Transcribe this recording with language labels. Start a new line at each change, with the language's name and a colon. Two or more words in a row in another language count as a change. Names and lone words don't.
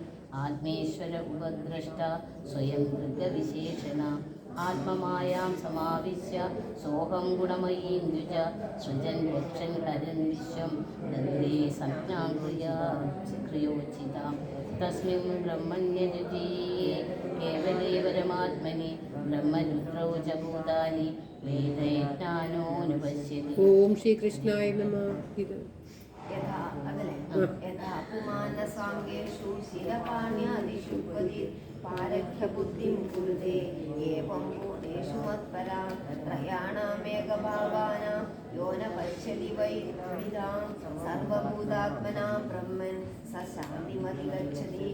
Sanskrit: ആത്മേശ്വര ഉപദ്രഷ്ട സ്വയം ദൃഗ്വിശേഷണ ആത്മമായാം സമാവിശ്യ സോഹം ഗുണമയീം ദ്വിജ സൃജൻ രക്ഷൻ ഹരൻ വിശ്വം ദദ്രേ സംജ്ഞാം ക്രിയോചിതാം തസ്മിൻ ബ്രഹ്മണ്യജുജീയേ കേവലേ പരമാത്മനി ബ്രഹ്മരുദ്രൗ ച ഭൂതാനി വേദയജ്ഞാനോനുപശ്യതി. ഓം ശ്രീകൃഷ്ണായ നമഃ. यथा पुमानसाङ्गेषु शिरपाण्यादिषु पारख्यबुद्धिं कुरुते एवं भूतेषु मत्परा त्रयाणामेकभावानां यो न पश्यति वै विदां सर्वभूतात्मनां ब्रह्मन् स शान्तिमधिगच्छति.